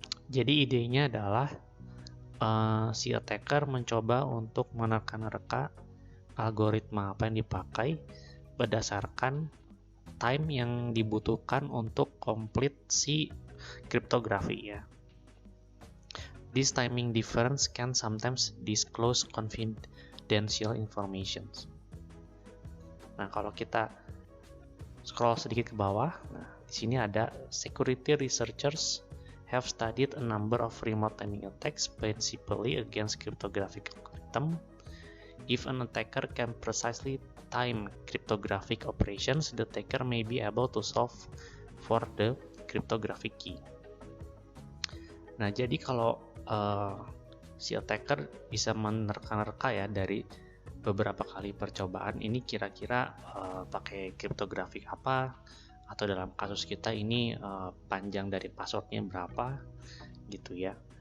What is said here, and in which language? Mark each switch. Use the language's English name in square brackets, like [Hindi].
[Indonesian] Jadi idenya adalah si attacker mencoba untuk menerka-nerka algoritma apa yang dipakai berdasarkan time yang dibutuhkan untuk complete si kriptografi ya. [English] This timing difference can sometimes disclose confidential information. [Indonesian] Nah, kalau kita scroll sedikit ke bawah, nah di sini ada [English] security researchers have studied a number of remote timing attacks principally against cryptographic algorithm. If an attacker can precisely time cryptographic operations, the attacker may be able to solve for the cryptographic key. [Indonesian] Nah, jadi kalau si attacker bisa menerka-nerka ya dari beberapa kali percobaan ini kira-kira pakai kriptografik apa, atau dalam kasus kita ini panjang dari passwordnya berapa gitu ya.